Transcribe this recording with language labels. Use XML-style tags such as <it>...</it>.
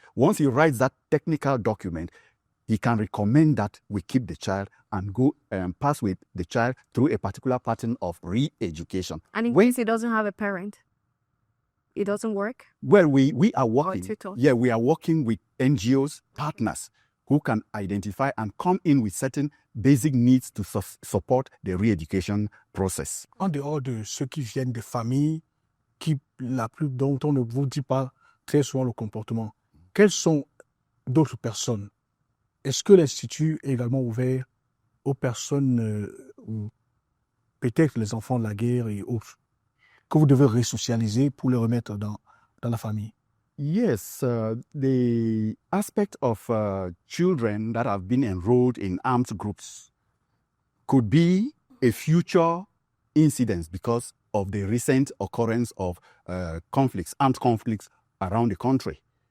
<en>Once he writes that technical document, he can recommend that we keep the child and go pass with the child through a particular pattern of re-education. And in case he doesn't have a parent, it doesn't work? Well, we are working. Yeah, we are working with NGOs, partners, who can identify and come in with certain basic needs to support the re-education process.</en> <fr>En dehors de ceux qui viennent des familles dont on ne vous dit pas très souvent le comportement, quelles sont d'autres personnes? Est-ce que l'Institut est également ouvert aux personnes, ou peut-être les enfants de la guerre et autres, que vous devez resocialiser pour les remettre dans la famille?</fr> <en>Yes, the aspect of children that have been enrolled in armed groups could be a future incident because of the recent occurrence of armed conflicts around the country.</en>